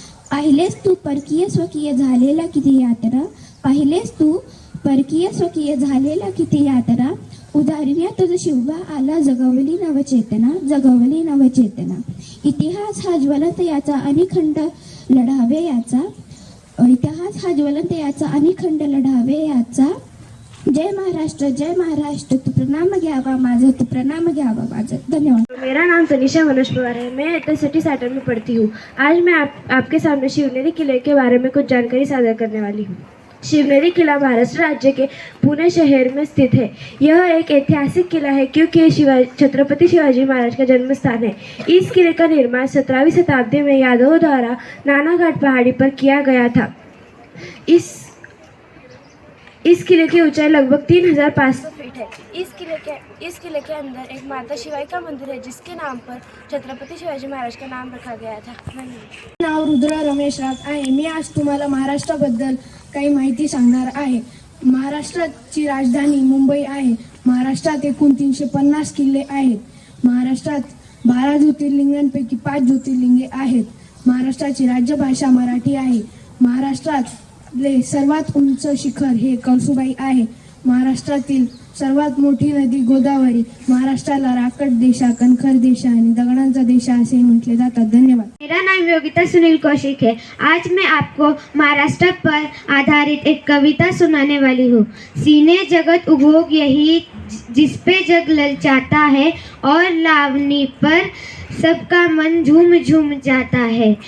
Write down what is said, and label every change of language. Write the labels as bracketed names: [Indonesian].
[Marathi] पाहिलेस तू परकीय स्वकीय झालेला किती यात्रा, पाहिलेस तू परकीय स्वकीय झालेला किती यात्रा, उदाहरण्या तुझ शिवबा आला जगवली नवचेतना, जगवली नवचेतना। इतिहास हा ज्वलंत याचा अनिखंड लढावे याचा, इतिहास हा ज्वलंत याचा अनिखंड लढावे याचा। जय महाराष्ट्र तू प्रणाम घ्यावा माझा, तू प्रणाम घ्यावा माझा। धन्यवाद। [Hindi] मेरा नाम तनिषा मनोज पवार है। मैं छठी सेटर में पढ़ती हूँ। आज मैं आपके सामने शिवनेरी किले के बारे में कुछ जानकारी साझा करने वाली हूँ। शिवनेरी किला महाराष्ट्र राज्य के पुणे शहर में स्थित है। यह एक ऐतिहासिक किला है क्योंकि छत्रपति शिवाजी महाराज का जन्म स्थान है। इस किले का निर्माण 17वीं शताब्दी में यादवों द्वारा नानाघाट पहाड़ी पर किया गया था। इस किले की ऊंचाई लगभग 3500 फीट है। इस किले के अंदर एक माता शिवाई का मंदिर है जिसके नाम पर छत्रपति शिवाजी महाराज का नाम रखा गया था। धन्यवाद। [Marathi] नाव रुद्रा रमेश राज आहे। मी आज तुम्हाला महाराष्ट्राबद्दल काही माहिती सांगणार आहे। महाराष्ट्राची राजधानी मुंबई आहे। महाराष्ट्रात एकूण 350 किल्ले आहेत। महाराष्ट्रात 12 ज्योतिर्लिंगांपैकी 5 ज्योतिर्लिंगे आहेत। महाराष्ट्राची राज्यभाषा मराठी आहे। महाराष्ट्रातले सर्वात उंच शिखर हे कळसुबाई आहे। महाराष्ट्रातील सर्वात मोठी नदी गोदावरी। महाराष्ट्राला राकट देशा, कणखर देशा आणि दगडांचा देशा असे म्हटले जातात। धन्यवाद। [Hindi] मेरा नाम योगिता सुनील कौशिक है। आज मैं आपको महाराष्ट्र पर आधारित एक कविता सुनाने वाली हूँ। सीने जगत उभोग यही जिस पे जग ललचाता है, और लावनी पर सबका मन झूम झूम जाता है।